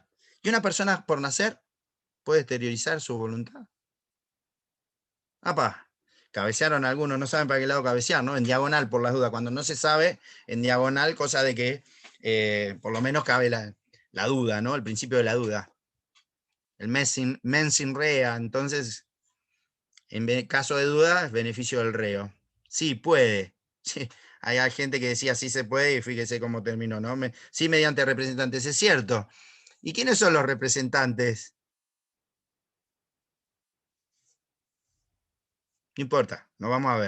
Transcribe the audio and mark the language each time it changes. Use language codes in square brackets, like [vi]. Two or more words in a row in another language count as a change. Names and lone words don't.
[es] ¿Y una persona por nacer puede exteriorizar su voluntad? ¡Apa! Cabecearon algunos, no saben para qué lado cabecear, ¿no? En diagonal, por las dudas. Cuando no se sabe, en diagonal, cosa de que por lo menos cabe la duda, ¿no? El principio de la duda. El [la] mens in rea, [es] entonces, en caso de duda, es beneficio del reo. Sí, puede. Sí. Hay gente que decía sí se puede y fíjese cómo terminó, ¿no? Sí, mediante representantes, es cierto. ¿Y quiénes son los representantes? No importa, no vamos a ver.